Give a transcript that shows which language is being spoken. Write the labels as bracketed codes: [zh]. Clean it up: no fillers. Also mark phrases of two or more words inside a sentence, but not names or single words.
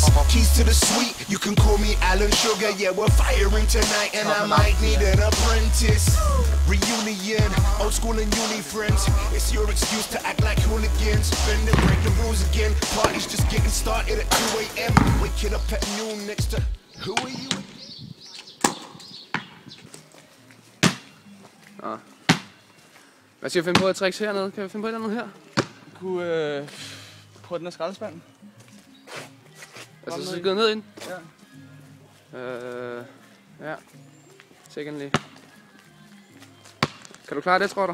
[en] Keys to the suite, you can call me Alan Sugar. Yeah, we're firing tonight and I might need an apprentice. Reunion, old school and uni friends. It's your excuse to act like hooligans. Bend and break the rules again. Party's just getting started at 2 AM. Waking up at noon next to who are you? [da] Hvad skal vi finde på at tricks hernede? Kan vi finde på et eller andet her? Vi kunne prøve den af skraldespanden. Altså, så skal vi gå ned ind? Ja. Ja. Secondly. Kan du klare det, tror du?